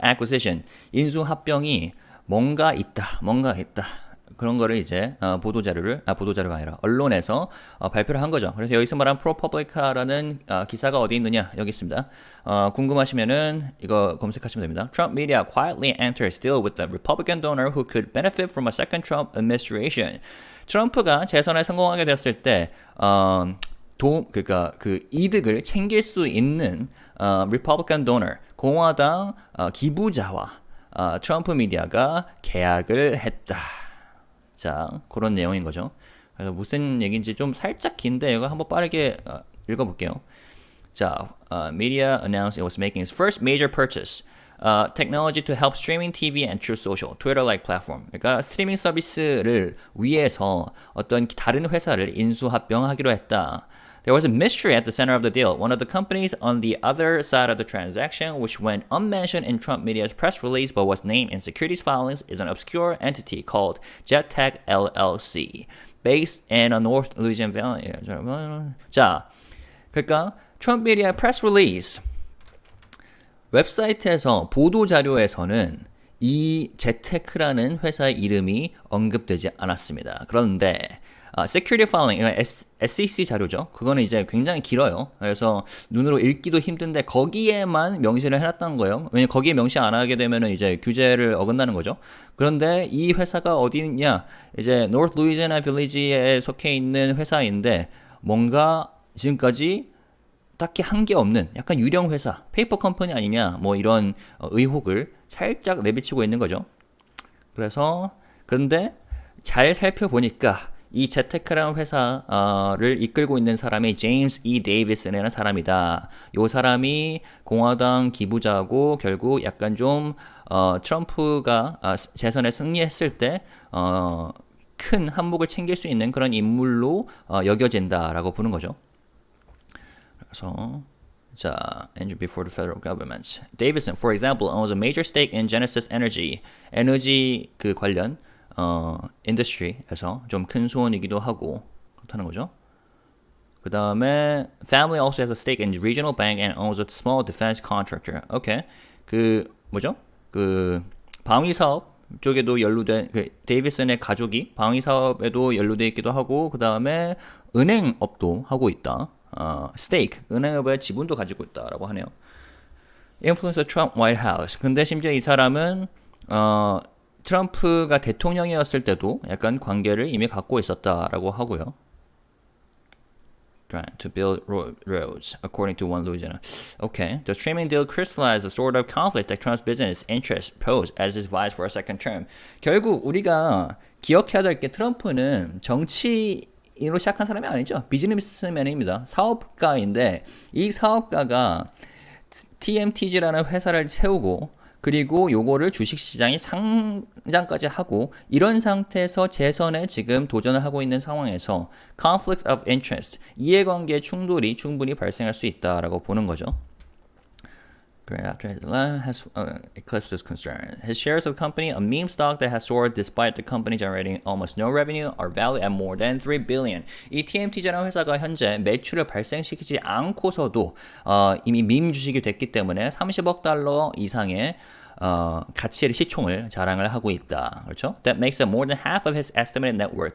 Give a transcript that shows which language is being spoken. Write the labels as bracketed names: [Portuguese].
[Korean] acquisition 인수 합병이 뭔가 있다. 그런 거를 이제 보도자료가 아니라 언론에서 발표를 한 거죠. 그래서 여기서 말한 ProPublica라는 기사가 어디 있느냐? 여기 있습니다. 궁금하시면은 이거 검색하시면 됩니다. [English] Trump media quietly enters deal with the Republican donor who could benefit from a second Trump administration. [Korean] 트럼프가 재선에 성공하게 됐을 때 그러니까 그 이득을 챙길 수 있는 [English] Republican donor [Korean] 공화당 기부자와 트럼프 미디어가 계약을 했다. 자, 그런 내용인 거죠. 그래서 무슨 얘기인지 좀 살짝 긴데 이거 한번 빠르게 읽어볼게요. [English] 자, media announced it was making its first major purchase. Technology to help streaming TV and Truth Social, Twitter-like platform. [Korean] 그러니까 스트리밍 서비스를 위해서 어떤 다른 회사를 인수합병하기로 했다. [English] There was a mystery at the center of the deal. One of the companies on the other side of the transaction, which went unmentioned in Trump media's press release but was named in securities filings, is an obscure entity called JetTech LLC, based in a North Louisiana Valley. [Korean] 자, 그러니까 트럼프 미디어 press release 웹사이트에서 보도자료에서는 이 제테크라는 회사의 이름이 언급되지 않았습니다. 그런데 security filing, SEC 자료죠. 그거는 이제 굉장히 길어요. 그래서 눈으로 읽기도 힘든데 거기에만 명시를 해놨다는 거예요. 왜냐면 거기에 명시 안 하게 되면 이제 규제를 어긋나는 거죠. 그런데 이 회사가 어디 있냐? 이제 North Louisiana Village에 속해 있는 회사인데 뭔가 지금까지 딱히 한 게 없는 약간 유령 회사, 페이퍼 컴퍼니 아니냐 뭐 이런 의혹을 살짝 내비치고 있는 거죠. 그런데 잘 살펴보니까 이 제테크라는 회사를 이끌고 있는 사람이 제임스 E. 데이비슨이라는 사람이다. 이 사람이 공화당 기부자고 결국 약간 좀 트럼프가 재선에 승리했을 때 큰 한몫을 챙길 수 있는 그런 인물로 여겨진다라고 보는 거죠. 그래서 자, [English] and before the federal government. Davison, for example, owns a major stake in Genesis Energy. [Korean] 에너지 그 관련 인더스트리에서 좀 큰 손이기도 하고 그렇다는 거죠. 그 다음에 [English] family also has a stake in regional bank and owns a small defense contractor. [Korean] 오케이. 그 뭐죠? 그 방위 사업 쪽에도 연루된 그 데이비슨의 가족이 방위 사업에도 연루돼 있기도 하고 그 다음에 은행업도 하고 있다. stake 은행업의 지분도 가지고 있다라고 하네요. [English] Influence the Trump White House. [Korean] 근데 심지어 이 사람은 트럼프가 대통령이었을 때도 약간 관계를 이미 갖고 있었다라고 하고요. [English] Trying to build roads, according to one Louisiana. Okay. The streaming deal crystallized the sort of conflict that Trump's business interests posed as his vies for a second term. [Korean] 결국 우리가 기억해야 될 게 트럼프는 정치인으로 시작한 사람이 아니죠. 비즈니스맨입니다. 사업가인데 이 사업가가 TMTG라는 회사를 세우고 그리고 요거를 주식시장에 상장까지 하고 이런 상태에서 재선에 지금 도전을 하고 있는 상황에서 [English] conflict of interest, [Korean] 이해관계 충돌이 충분히 발생할 수 있다라고 보는 거죠. [English] After his has eclipsed this concern. His shares of the company, a meme stock that has soared despite the company generating almost no revenue, are valued at more than 3 billion. [Korean] 이 TMT라는 회사가 현재 매출을 발생시키지 않고서도 이미 밈 주식이 됐기 때문에 30억 달러 이상의 가치의 시총을 자랑을 하고 있다. 그렇죠? [English] That makes it more than half of his estimated net worth.